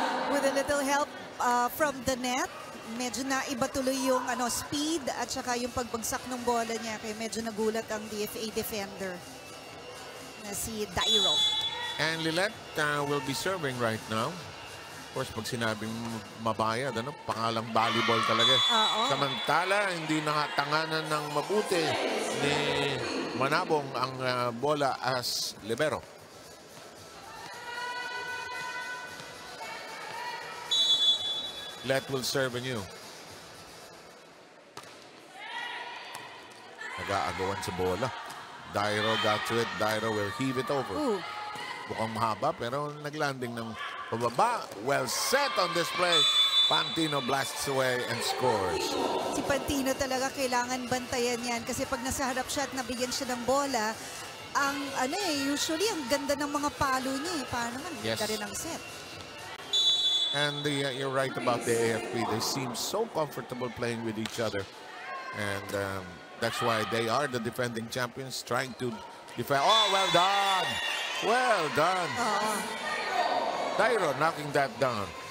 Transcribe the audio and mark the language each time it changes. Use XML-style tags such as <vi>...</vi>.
<tl>With a little help from the net, medyo na iba tuloy yung speed at saka yung pagbagsak ng bola niya, kaya medyo nagulat ang DFA defender na si Dairo.</tl> <en>And Lilet will be serving right now.</en> <tl>Of course, pag sinabing Mabayad, pangalang volleyball talaga. Samantala, hindi nakatanganan ng mabuti ni Manabong ang bola as libero.</tl> <en>Let will serve anew.</en> <tl>Nag-aagawan sa bola. Dairo got to it.</tl> <en>Dairo will heave it over.</en> <tl>Mukhang mahaba pero naglanding ng pababa. Well set on display.</tl> <en>Pantino blasts away and scores.</en> <tl>Si Pantino talaga kailangan bantayan yan kasi pag nasa harap siya at nabigyan siya ng bola, ang usually ang ganda ng mga palo niya. Paano man? Yes. Rin ang set.</tl> <en>And you're right about the AFP. They seem so comfortable playing with each other. And that's why they are the defending champions, trying to defend. Oh, well done. Well done. Dairo knocking that down.</en>